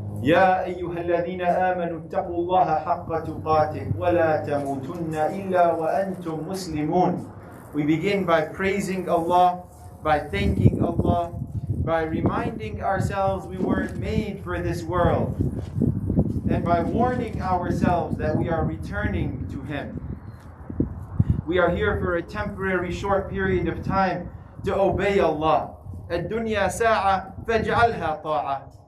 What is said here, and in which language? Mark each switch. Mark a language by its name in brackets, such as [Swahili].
[Arabic] يا أيها الذين آمنوا اتقوا الله حق تقاته ولا تموتن إلا وأنتم مسلمون. [English] We begin by praising Allah, by thanking Allah, by reminding ourselves we weren't made for this world, and by warning ourselves that we are returning to Him. We are here for a temporary short period of time to obey Allah. [Arabic] الدنيا ساعة فاجعلها طاعة.